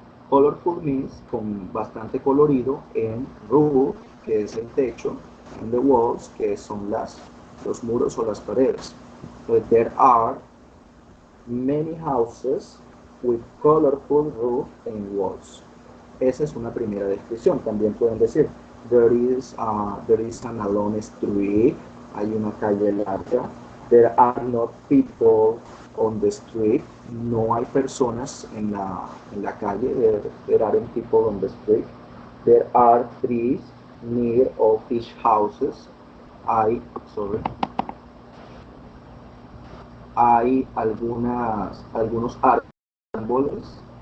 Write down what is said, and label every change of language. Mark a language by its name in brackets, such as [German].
[English] Colorful means [Spanish] con bastante colorido, en roof, que es el techo, [English] and the walls, [Spanish] que son los muros o las paredes. [English] So there are many houses with colorful roof and walls. [Spanish] Esa es una primera descripción. También pueden decir, [English] There is an alone street. [Spanish] Hay una calle larga. [English] There are not people on the street. [Spanish] No hay personas en la calle. [English] There aren't people on the street. There are trees near of each houses. Sorry. [Spanish] Hay algunos árboles.